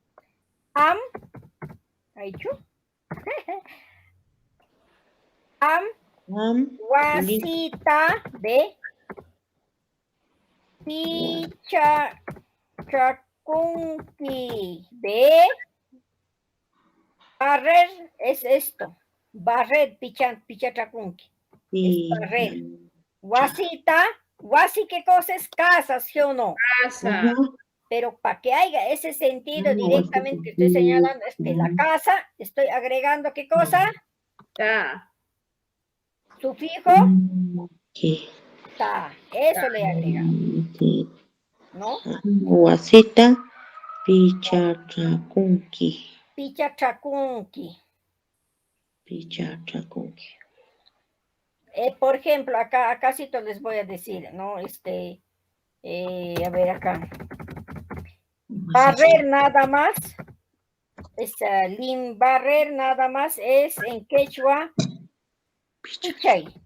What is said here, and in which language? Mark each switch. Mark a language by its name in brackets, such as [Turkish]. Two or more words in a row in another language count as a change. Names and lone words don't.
[Spanish] Wasita de pichachakunki de barrer es esto. Barrer pichachakunki. Es barrer. [Quechua] Wasita, wasi, [Spanish] ¿qué cosa es? Casas, ¿sí o no? Casa. Pero para que haya ese sentido directamente que estoy señalando es que la casa, estoy agregando ¿qué cosa? Ta. Sufijo. Ta. Eso le agrega. ¿No? [Quechua] Wasita pichachakunki. Pichachakunki. Pichachakunki. [Spanish] Por ejemplo, acá sí te les voy a decir, ¿no? A ver acá. Barrer nada más. Barrer nada más es en quechua pichay.